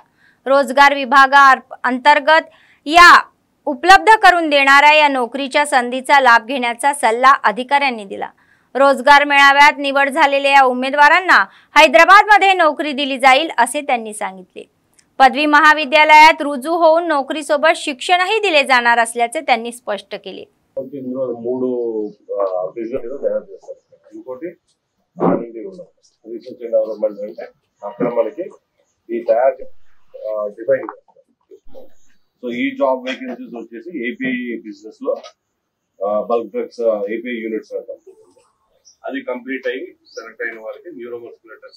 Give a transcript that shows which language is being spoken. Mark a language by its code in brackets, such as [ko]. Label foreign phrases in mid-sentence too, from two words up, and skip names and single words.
[mr] रोजगार विभागाअंतर्गत या उपलब्ध करून देणाऱ्या या नोकरीच्या संधीचा लाभ घेण्याचा सल्ला अधिकाऱ्यांनी दिला। रोजगार मेळाव्यात निवड झालेल्या या उमेदवारांना हैदराबादमध्ये नोकरी दिली जाईल असे त्यांनी सांगितले। पदवी महाविद्यालयात रुजू होऊन नोकरीसोबत शिक्षणही दिले जाणार असल्याचे त्यांनी स्पष्ट केले। [te] సో ఈ [en] job vacancies [te] వచ్చేసి [en] API business [te] లో [en] bulk drugs API units [te] అది కంప్లీట్ అయ్యి సెలెక్ట్ అయిన వారికి న్యూరోమస్కులేటర్స్